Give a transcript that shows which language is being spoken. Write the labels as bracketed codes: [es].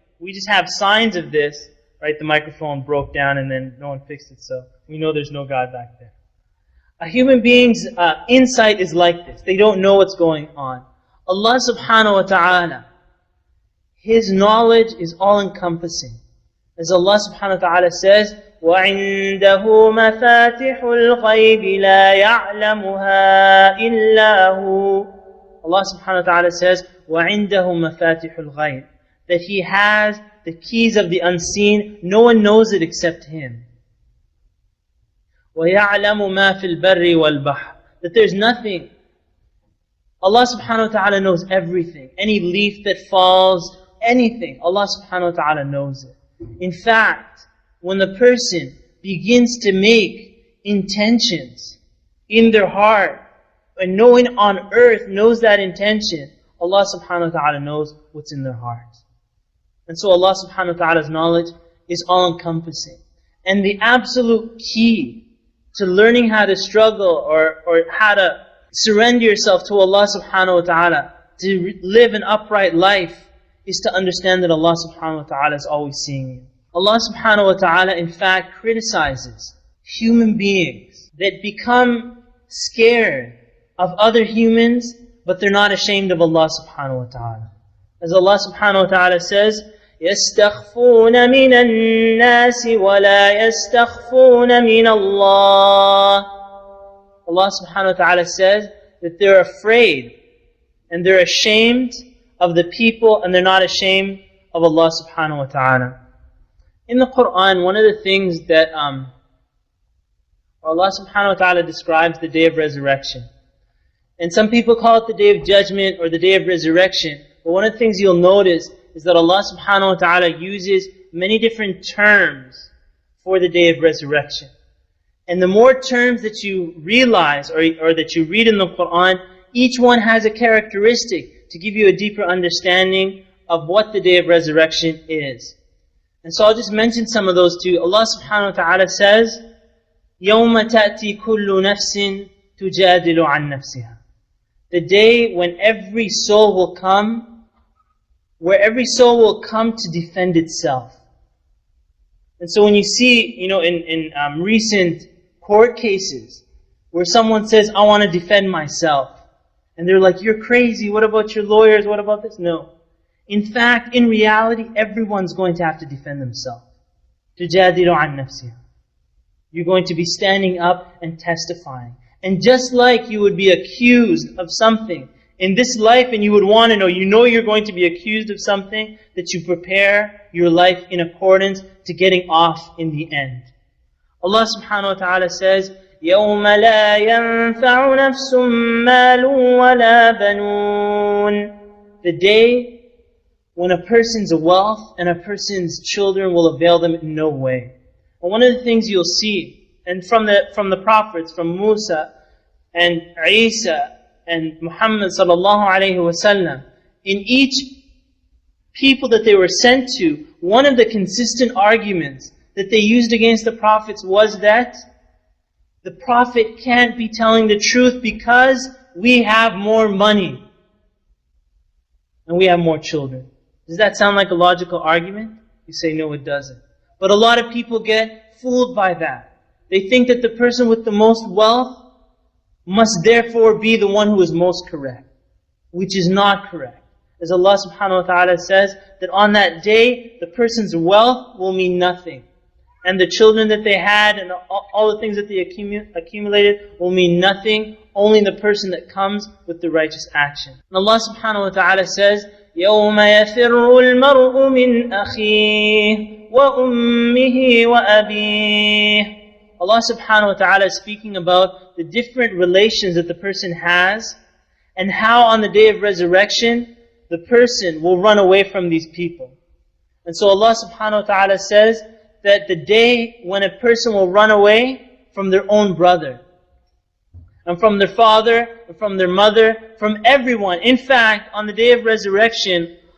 [en] We just have signs of this, right? The microphone broke down and then no one fixed it, so we know there's no God back there. A human being's insight is like this. They don't know what's going on. Allah subhanahu wa ta'ala, His knowledge is all-encompassing. As Allah subhanahu wa ta'ala says, [ar] وَعِندَهُ مَفَاتِحُ الْغَيْبِ لَا يَعْلَمُهَا إِلَّا هُ. [en] Allah subhanahu wa ta'ala says, [ar] وَعِندَهُ مَفَاتِحُ الْغَيْبِ, [en] that He has the keys of the unseen. No one knows it except Him. [ar] وَيَعْلَمُ مَا فِي الْبَرِّ وَالْبَحْرِ, [en] that there's nothing. Allah subhanahu wa ta'ala knows everything. Any leaf that falls, anything, Allah subhanahu wa ta'ala knows it. In fact, when the person begins to make intentions in their heart, and no one on earth knows that intention, Allah subhanahu wa ta'ala knows what's in their heart. And so Allah subhanahu wa ta'ala's knowledge is all-encompassing. And the absolute key to learning how to struggle or how to surrender yourself to Allah subhanahu wa ta'ala, to live an upright life, is to understand that Allah subhanahu wa ta'ala is always seeing you. Allah subhanahu wa ta'ala in fact criticizes human beings that become scared of other humans, but they're not ashamed of Allah subhanahu wa ta'ala. As Allah subhanahu wa ta'ala says, [ar] يَسْتَخْفُونَ مِنَ النَّاسِ وَلَا يَسْتَخْفُونَ مِنَ اللَّهِ. [en] Allah subhanahu wa ta'ala says that they're afraid and they're ashamed of the people, and they're not ashamed of Allah subhanahu wa ta'ala. In the Quran, one of the things that Allah subhanahu wa ta'ala describes the day of resurrection. And some people call it the day of judgment or the day of resurrection. But one of the things you'll notice is that Allah subhanahu wa ta'ala uses many different terms for the day of resurrection. And the more terms that you realize or that you read in the Quran, each one has a characteristic to give you a deeper understanding of what the day of resurrection is. And so I'll just mention some of those too. Allah subhanahu wa ta'ala says, [ar] يَوْمَ تَأْتِي كُلُّ نَفْسٍ تُجَادِلُ عَنْ نَفْسِهَا. [en] The day when every soul will come, where every soul will come to defend itself. And so when you see, in recent court cases, where someone says, I want to defend myself, and they're like, you're crazy, what about your lawyers, what about this? No. In fact, in reality, everyone's going to have to defend themselves. [ar] تُجَادِلُ عَنْ نَفْسِهَا. [en] You're going to be standing up and testifying. And just like you would be accused of something in this life, and you would want to know, you're going to be accused of something, that you prepare your life in accordance to getting off in the end. Allah subhanahu wa ta'ala says, [ar] يَوْمَ لَا يَنْفَعُ نَفْسٌ مَالٌ وَلَا بَنُونَ. [en] The day when a person's wealth and a person's children will avail them in no way. And one of the things you'll see, and from the prophets, from Musa and Isa and Muhammad sallallahu alayhi wasallam, in each people that they were sent to, one of the consistent arguments that they used against the prophets was that the prophet can't be telling the truth because we have more money and we have more children. Does that sound like a logical argument? You say, no, it doesn't. But a lot of people get fooled by that. They think that the person with the most wealth must therefore be the one who is most correct, which is not correct. As Allah subhanahu wa ta'ala says, that on that day, the person's wealth will mean nothing. And the children that they had and all the things that they accumulated will mean nothing. Only the person that comes with the righteous action. And Allah subhanahu wa ta'ala says, [ar] يَوْمَ يَفِرُّ الْمَرْءُ مِنْ أَخِيهِ وَأُمِّهِ وَأَبِيهِ. [en] Allah subhanahu wa ta'ala is speaking about the different relations that the person has, and how on the day of resurrection, the person will run away from these people. And so Allah subhanahu wa ta'ala says that the day when a person will run away from their own brother, and from their father, and from their mother, from everyone. In fact, on the day of resurrection,